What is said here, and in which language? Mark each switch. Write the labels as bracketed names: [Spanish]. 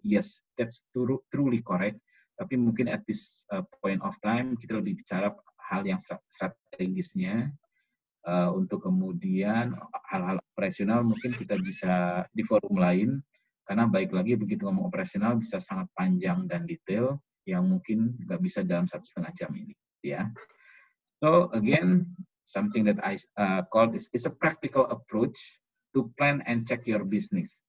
[English] Yes, that's truly correct. [Indonesian] Tapi mungkin [English] at this point of time [Indonesian] kita lebih bicara hal yang strategisnya. Untuk kemudian hal-hal operasional mungkin kita bisa di forum lain, karena baik lagi begitu ngomong operasional bisa sangat panjang dan detail yang mungkin nggak bisa dalam 1,5 jam ini, ya. [English] So again, something that I call is a practical approach to plan and check your business.